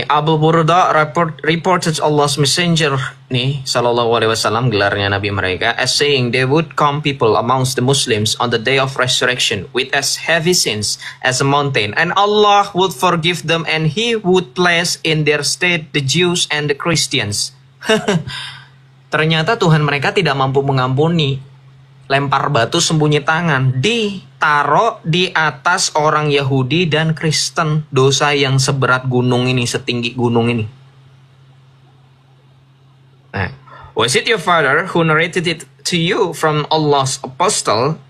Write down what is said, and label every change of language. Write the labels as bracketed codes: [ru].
[en] Abu Burda reported Allah's messenger [id] nih [en] sallallahu alaihi wasallam, [id] gelarnya nabi mereka, [en] as saying there would come people amongst the Muslims on the day of resurrection with as heavy sins as a mountain, and Allah would forgive them and He would place in their stead the Jews and the Christians. [id] Ternyata Tuhan mereka tidak mampu mengampuni. Lempar batu sembunyi tangan, ditaruh di atas orang Yahudi dan Kristen, dosa yang seberat gunung ini, setinggi gunung ini. [en] Nah, was it your father who narrated it to you from Allah's apostle?